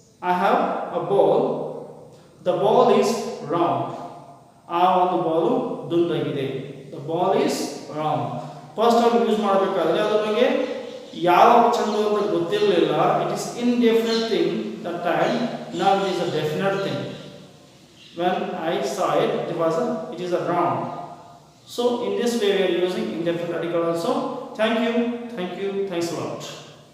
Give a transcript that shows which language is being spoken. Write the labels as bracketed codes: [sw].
[en] I have a ball, the ball is round. [kn] ಆ ಒಂದು Balu ದುಂಡಾಗಿದೆ. [en] The ball is round. [kn] First time use ಮಾಡಬೇಕಾದ್ರೆ ಅದ್ರ ಬಗ್ಗೆ ಯಾವ ಚೆಂಡು ಅಂತ ಗೊತ್ತಿರಲಿಲ್ಲ. [en] It is indefinite thing that time. Now it is a definite thing. When I saw it, it is a round. So in this way we are using indefinite article also. Thank you. Thanks a lot.